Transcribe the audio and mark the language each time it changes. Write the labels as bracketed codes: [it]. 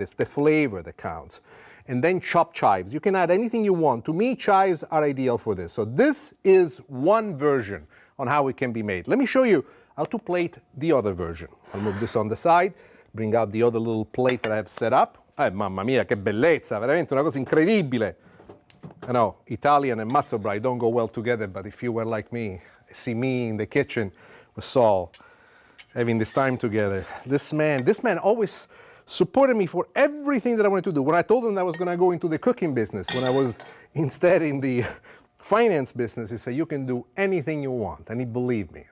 [en] It's the flavor that counts. And then chopped chives. You can add anything you want. To me, chives are ideal for this. So this is one version on how it can be made. Let me show you how to plate the other version. I'll move this on the side, bring out the other little plate that I have set up. [it] Mamma mia, che bellezza, veramente una cosa incredibile. [en] I know, Italian and matzo brie don't go well together, but if you were like me, see me in the kitchen with Saul, having this time together. This man always supported me for everything that I wanted to do. When I told him that I was going to go into the cooking business, when I was instead in the finance business, he said, you can do anything you want. And he believed me.